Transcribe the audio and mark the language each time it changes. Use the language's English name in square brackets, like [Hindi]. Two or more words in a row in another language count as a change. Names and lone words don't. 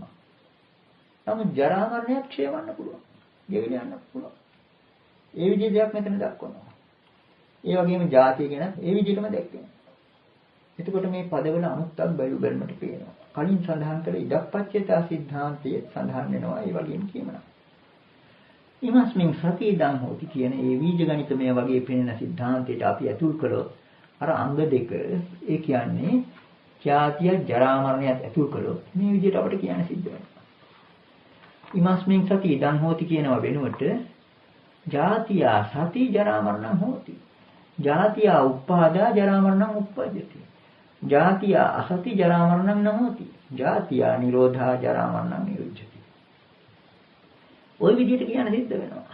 [Sinhala] නමුත් ජරා මරණයත් ක්ෂය වෙන්න පුළුවන්. ගෙවිලා යන්න පුළුවන්. ඒ විදිහ දෙයක් මෙතන දක්වනවා. ඒ වගේම ಜಾතිය ගැන ඒ විදිහටම දැක්වෙනවා. එතකොට මේ පදවල අනුත්තක් බැලුමට පේනවා. කලින් සඳහන් කළ ඉදප්පච්චේතා સિદ્ધාන්තයේ සඳහන් වෙනවා. ඒ වගේම කියනවා. [Pali] ඊමස්මින් සති ඉදං හෝති [Sinhala] කියන ඒ බීජගණිතමය වගේ පෙනෙන સિદ્ધාන්තයට අපි ඇතුල් කළොත් අර අංග දෙක ඒ කියන්නේ ජාතිය ජරා මරණයත් ඇතුල් කළොත් මේ විදිහට අපිට කියන්න සිද්ධ වෙනවා. [Pali] ඊමස්මින් සති ඉදං හෝති [Sinhala] කියනවා වෙනුවට [Pali] ජාතියා සති ජරා මරණං හෝති. ජාතියා උප්පාදා ජරා මරණං උප්පජ්ජති. ජාතියා අසති ජරා මරණං නහෝති. ජාතියා නිරෝධා ජරා මරණං නිරුද්ධති. [Sinhala] ওই විදිහට කියන්න සිද්ධ වෙනවා.